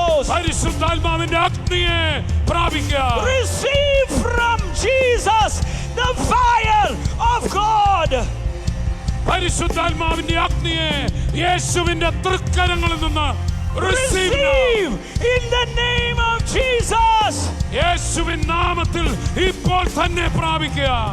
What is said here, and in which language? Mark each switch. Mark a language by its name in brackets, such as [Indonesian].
[Malayalam] പരിശുദ്ധാത്മാവിന്റെ അഗ്നിയെ പ്രാപിക്കുക. [English] Receive from Jesus the fire of God. [Malayalam] പരിശുദ്ധാത്മാവിന്റെ അഗ്നിയെ യേശുവിന്റെ തൃക്കരങ്ങളിൽ നിന്ന് [English] Receive in the name of Jesus. [Malayalam] യേശുവിൻ നാമത്തിൽ ഇപ്പോൾ തന്നെ പ്രാപിക്കുക.